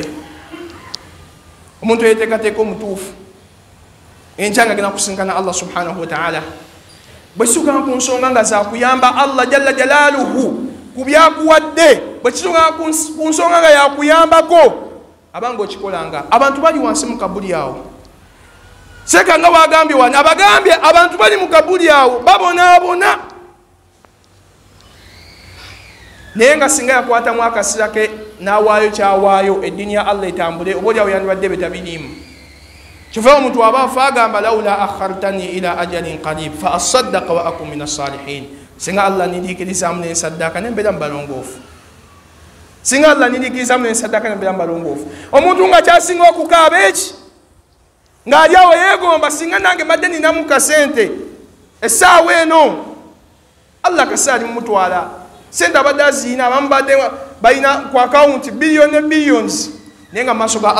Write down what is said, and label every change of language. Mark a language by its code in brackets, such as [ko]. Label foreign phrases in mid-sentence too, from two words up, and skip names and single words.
[lg] omuntu yeteekateeka omutuufu enkyanga agenda kusinkana Allah [ar] سبحانه وتعالى [lg] bwesuka ku nsonga nga zakuyamba Allah [ar] جل جلاله [lg] kubyakuwadde bwekisuka ku nsonga nga yakuyambako abango okikolanga abantu bali wansi mu kabuli awo seka nga wagambye wano abagambye abantu bali mu kabuli awo babonaabona naye nga singa yakwatamu akasira ke n'awaayo kyawaayo eddiini ya Allah etambule oba olyawo yandibadde betabiriimu kiva omuntu aba afa agamba [ar] لولا أخرتني إلى أجل قريب فأصدق وأكن من الصالحين [lg] Allah nindikirizamu n'ensaddaaka nembeera mu balongoofu singa Allah nindikirizamu n'ensaddaaka nembeera mu balongoofu omuntu nga kyasinga okukaaba eki ng'ali awo yeegomba singa nange mbadde ninamu kasente essaawa eno Allah kasaali mumutwala sente abadde aziina abamu badde balina ku akawunti billion ne billions nenga maaso ga